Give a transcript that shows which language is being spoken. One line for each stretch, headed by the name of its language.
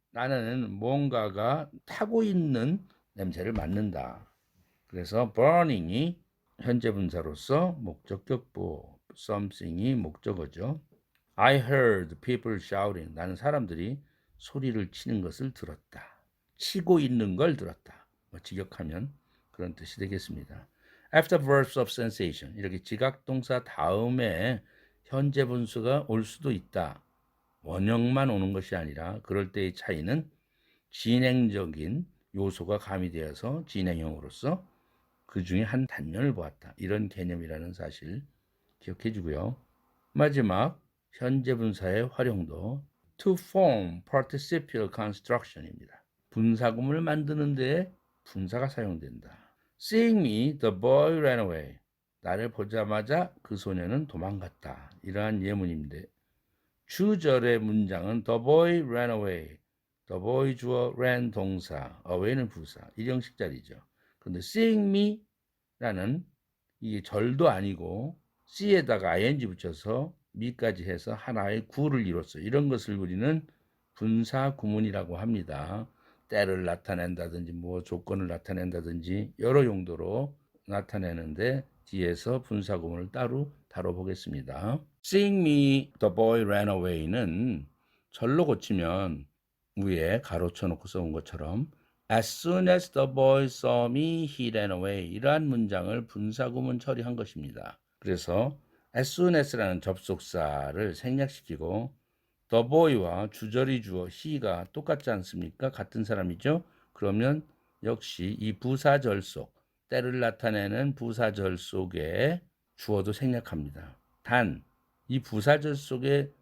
Korean: 나는 뭔가가 타고 있는 냄새를 맡는다. 그래서 burning이 현재 분사로서 목적격 보호, something이 목적어죠.
English: I heard people shouting.
Korean: 나는 사람들이 소리를 치는 것을 들었다. 치고 있는 걸 들었다. 직역하면 그런 뜻이 되겠습니다.
English: After verbs of sensation.
Korean: 이렇게 지각동사 다음에 현재 분수가 올 수도 있다. 원형만 오는 것이 아니라 그럴 때의 차이는 진행적인 요소가 가미되어서 진행형으로서 그 중에 한 단면을 보았다. 이런 개념이라는 사실 기억해 주고요. 마지막 현재 분사의 활용도
English: to form participial construction
Korean: 입니다. 분사구문을 만드는 데 분사가 사용된다.
English: Seeing me, the boy ran away.
Korean: 나를 보자마자 그 소녀는 도망갔다. 이러한 예문인데 주절의 문장은
English: the boy ran away.
Korean: the boy 주어 ran 동사, away는 부사, 일형식 자리죠. 그런데 seeing me라는 이게 절도 아니고 C에다가 ing 붙여서 me까지 해서 하나의 구를 이뤘어요. 이런 것을 우리는 분사 구문이라고 합니다. 때를 나타낸다든지 뭐 조건을 나타낸다든지 여러 용도로 나타내는데 뒤에서 분사 구문을 따로 다뤄보겠습니다.
English: Seeing me, the boy ran away
Korean: 는 절로 고치면 위에 가로쳐 놓고 써온 것처럼
English: As soon as the boy saw me, he ran away.
Korean: 이러한 문장을 분사구문 처리한 것입니다. 그래서 as soon as라는 접속사를 생략시키고 the boy와 주절이 주어 he가 똑같지 않습니까? 같은 사람이죠? 그러면 역시 이 부사절 속, 때를 나타내는 부사절 속에 주어도 생략합니다. 단, 이 부사절 속에